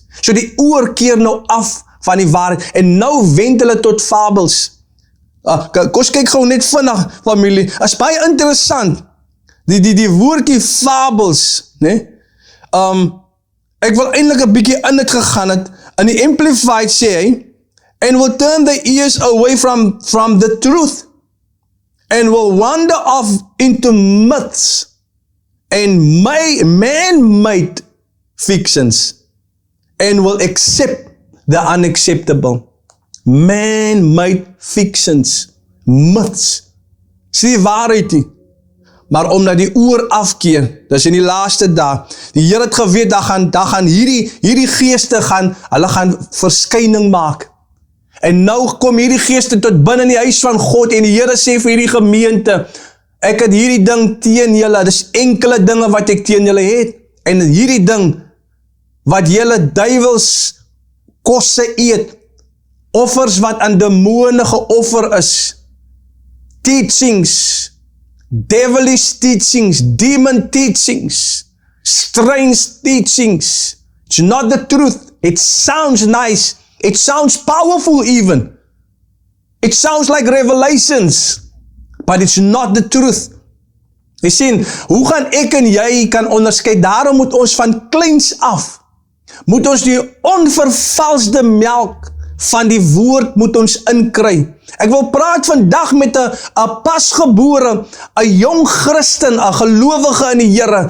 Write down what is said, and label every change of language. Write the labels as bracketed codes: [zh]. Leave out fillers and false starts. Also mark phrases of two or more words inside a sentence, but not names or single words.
[af] So die oor keer nou af van die waarheid, en nou wend hulle tot fabels. Kom kyk gou net vinnig, familie, is baie interessant, die woordjie fabels, nee? Ek wil eintlik 'n bietjie in dit gegaan het, in die Amplified sê hy, [en] and will turn the ears away from the truth, and will wander off into myths, and man-made fictions, and will accept the unacceptable. Man-made fictions, myths, [af] sê die waarheid nie, maar omdat die oor afkeer, dis in die laaste dag, die Here het geweet, daar gaan hierdie geeste hulle gaan verskyning maak, en nou kom hierdie geeste tot binne in die huis van God, en die Here sê vir hierdie gemeente, ek het hierdie ding teen julle, dis enkele dinge wat ek teen julle het, en hierdie ding, wat julle duiwels kosse eet, offers wat aan demone geoffer is, [en] teachings, devilish teachings, demon teachings, strange teachings, it's not the truth, it sounds nice, it sounds powerful even, it sounds like revelations, but it's not the truth. [af] Jy sien, hoe gaan ek en jy kan onderskei, daarom moet ons van kleins af, moet ons die onvervalsde melk van die woord moet ons inkry. Ek wil praat vandag met 'n pasgebore, 'n jong Christen, 'n gelowige in die Here.